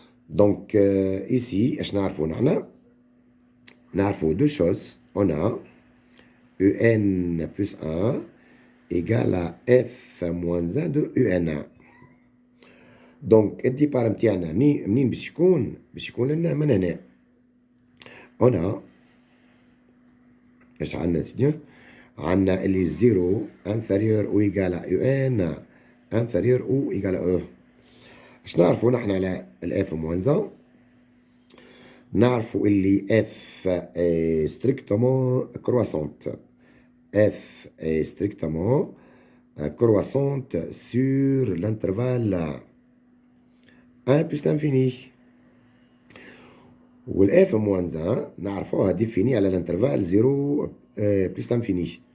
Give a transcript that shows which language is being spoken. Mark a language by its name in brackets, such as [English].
[French] Donc ici, [Arabic] نعرفوا [French] deux choses. On a UN plus 1 égale à F moins 1 de UN. [Arabic] Donc, الديبار متاعنا منين باش يكون لنا من هنا. [French] On a [Arabic] ايش عندنا سيدي؟ عندنا اللي [French] 0 inférieur ou égal à UN inférieur ou égal à E. [Arabic] اش نعرفوا نحن على الاف moins 1؟ نعرفوا اللي [French] F est strictement croissante. F est strictement croissante sur l'intervalle 1 plus l'infini. Ou F moins 1, [Arabic] نعرفوها [French] définie على l'intervalle 0 plus l'infini.